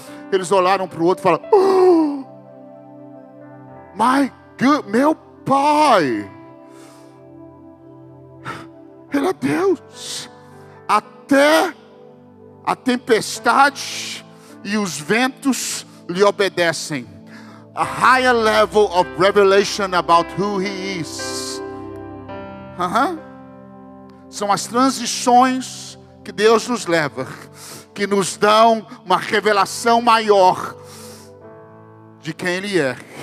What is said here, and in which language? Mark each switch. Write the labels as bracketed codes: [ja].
[pt] Eles olharam para o outro e falaram: [en] oh, my God, [pt] meu Pai, Ele é Deus. Até a tempestade e os ventos lhe obedecem. [en] A higher level of revelation about who He is. [pt] São as transições que Deus nos leva, que nos dão uma revelação maior de quem Ele é.